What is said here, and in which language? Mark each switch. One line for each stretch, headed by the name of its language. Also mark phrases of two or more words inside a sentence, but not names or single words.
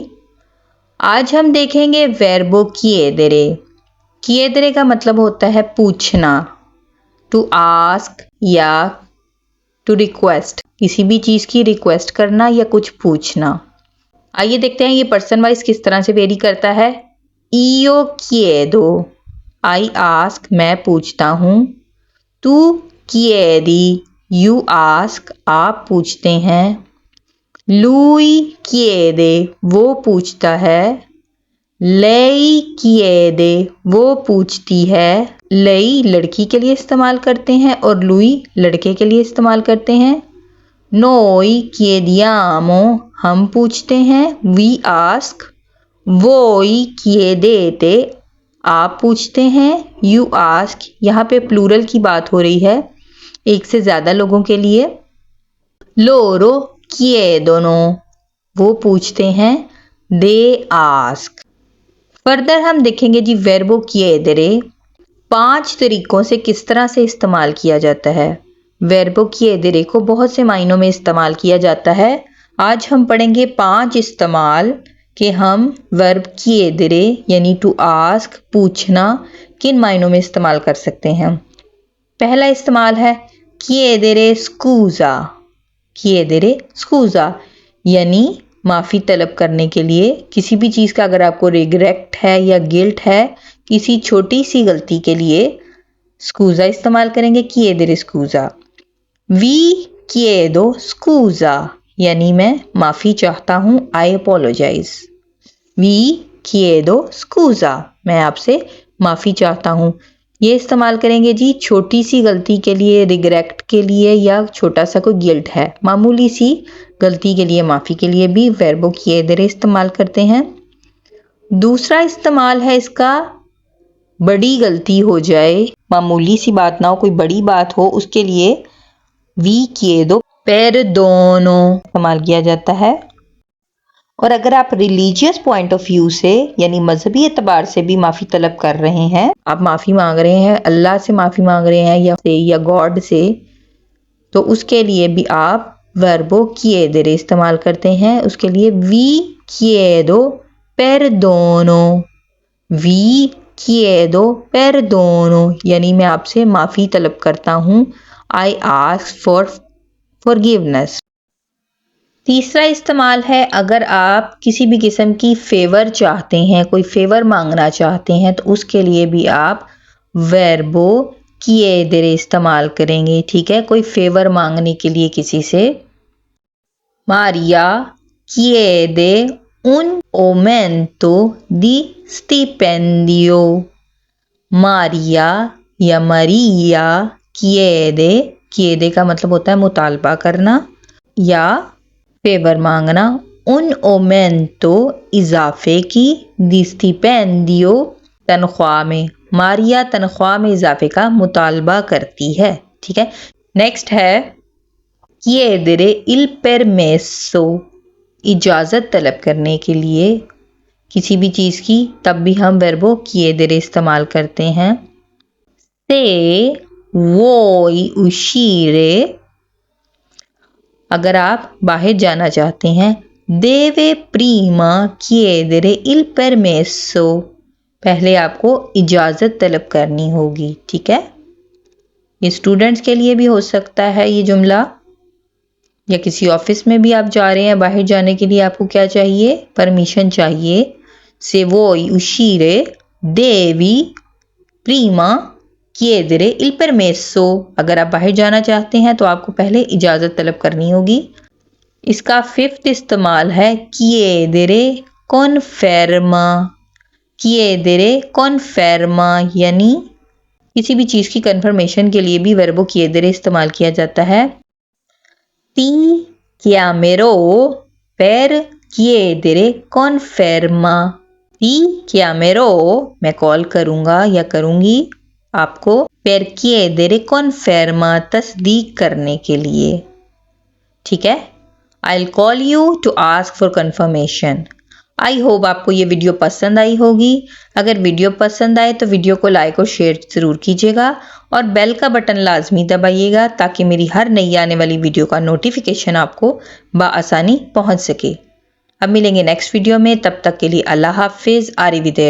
Hindi: आज हम देखेंगे
Italian: verbo chiedere.
Hindi: chiedere का मतलब होता है पूछना,
English: to ask
Hindi: या
English: to request,
Hindi: किसी भी चीज़ की रिक्वेस्ट करना या कुछ पूछना। आइए देखते हैं ये
English: person wise
Hindi: किस तरह से वेरी करता है।
Italian: io chiedo,
English: I ask,
Hindi: मैं पूछता हूँ।
Italian: tu chiedi,
English: you ask,
Hindi: आप पूछते हैं।
Italian: lui chiede,
Hindi: वो पूछता है।
Italian: lei chiede,
Hindi: वो पूछती है। lei लड़की के लिए इस्तेमाल करते हैं और lui लड़के के लिए इस्तेमाल करते हैं।
Italian: noi chiediamo,
Hindi: हम पूछते हैं।
English: we ask।
Italian: voi chiedete,
Hindi: आप पूछते हैं।
English: you ask,
Hindi: यहाँ पे प्लूरल की बात हो रही है, एक से ज़्यादा लोगों के लिए।
Italian: loro chiedono,
Hindi: वो पूछते हैं।
English: they ask।
Hindi: फर्दर हम देखेंगे जी
Italian: verbo chiedere
Hindi: 5 तरीकों से किस तरह से इस्तेमाल किया जाता है।
Italian: verbo chiedere
Hindi: को बहुत से मायनों में इस्तेमाल किया जाता है। आज हम पढ़ेंगे 5 इस्तेमाल कि हम वर्ब chiedere यानी
English: to ask,
Hindi: पूछना, किन मायनों में इस्तेमाल कर सकते हैं। पहला इस्तेमाल है
Italian: chiedere scusa। chiedere scusa
Hindi: यानी माफ़ी तलब करने के लिए। किसी भी चीज़ का अगर आपको रिग्रेट है या गिल्ट है किसी छोटी सी गलती के लिए, स्कूज़ा इस्तेमाल करेंगे,
Italian: chiedere scusa। vi chiedo scusa
Hindi: यानी मैं माफ़ी चाहता हूँ,
English: I apologize.
Italian: vi chiedo scusa,
Hindi: मैं आपसे माफ़ी चाहता हूँ। ये इस्तेमाल करेंगे जी छोटी सी गलती के लिए, रिग्रेट के लिए, या छोटा सा कोई गिल्ट है, मामूली सी गलती के लिए, माफ़ी के लिए भी
Italian: verbo chiedere
Hindi: इस्तेमाल करते हैं। दूसरा इस्तेमाल है इसका, बड़ी गलती हो जाए, मामूली सी बात ना हो, कोई बड़ी बात हो, उसके लिए
Italian: vi chiedo perdono
Hindi: इस्तेमाल किया जाता है। और अगर आप
English: religious point of view
Hindi: से यानी मजहबी एतबार से भी माफ़ी तलब कर रहे हैं, आप माफ़ी मांग रहे हैं, अल्लाह से माफ़ी मांग रहे हैं या गॉड से, तो उसके लिए भी आप
Italian: verbo chiedere
Hindi: इस्तेमाल करते हैं। उसके लिए
Italian: vi chiedo perdono, vi chiedo perdono
Hindi: यानी मैं आपसे माफ़ी तलब करता हूँ,
English: I ask for forgiveness.
Hindi: तीसरा इस्तेमाल है अगर आप किसी भी किस्म की फेवर चाहते हैं, कोई फेवर मांगना चाहते हैं, तो उसके लिए भी आप
Italian: verbo chiedere
Hindi: इस्तेमाल करेंगे। ठीक है, कोई फेवर मांगने के लिए किसी से।
Italian: Maria chiede un aumento di stipendio।
Hindi: मारिया या मरिया chiede का मतलब होता है मुतालबा करना या फेवर मांगना।
Italian: un aumento
Hindi: इजाफे की,
Italian: di stipendio
Hindi: तनख्वाह में, मारिया तनख्वाह में इजाफे का मुतालबा करती है। ठीक है, नेक्स्ट है
Italian: chiedere il permesso,
Hindi: इजाज़त तलब करने के लिए किसी भी चीज़ की, तब भी हम
Italian: verbo chiedere
Hindi: इस्तेमाल करते हैं।
Italian: से vuoi uscire,
Hindi: अगर आप बाहर जाना चाहते हैं।
Italian: deve prima chiedere il permesso,
Hindi: पहले आपको इजाज़त तलब करनी होगी। ठीक है, ये स्टूडेंट्स के लिए भी हो सकता है ये जुमला, या किसी ऑफिस में भी आप जा रहे हैं, बाहर जाने के लिए आपको क्या चाहिए, परमिशन चाहिए।
Italian: से vuoi uscire devi prima chiedere il permesso,
Hindi: अगर आप बाहर जाना चाहते हैं तो आपको पहले इजाज़त तलब करनी होगी। इसका 5th इस्तेमाल है
Italian: chiedere conferma। chiedere conferma
Hindi: यानी किसी भी चीज़ की कन्फर्मेशन के लिए भी
Italian: verbo chiedere
Hindi: इस्तेमाल किया जाता है।
Italian: ti chiamerò per chiedere conferma। ti chiamerò,
Hindi: मैं कॉल करूँगा या करूँगी आपको
Italian: per chiedere conferma
Hindi: तस्दीक करने के लिए। ठीक है,
English: I'll call you to ask for confirmation। I hope
Hindi: आपको ये वीडियो पसंद आई होगी। अगर वीडियो पसंद आए तो वीडियो को लाइक और शेयर ज़रूर कीजिएगा और बेल का बटन लाजमी दबाइएगा ताकि मेरी हर नई आने वाली वीडियो का नोटिफिकेशन आपको बआसानी पहुंच सके। अब मिलेंगे
English: next video
Hindi: में, तब तक के लिए अल्लाह हाफिज़।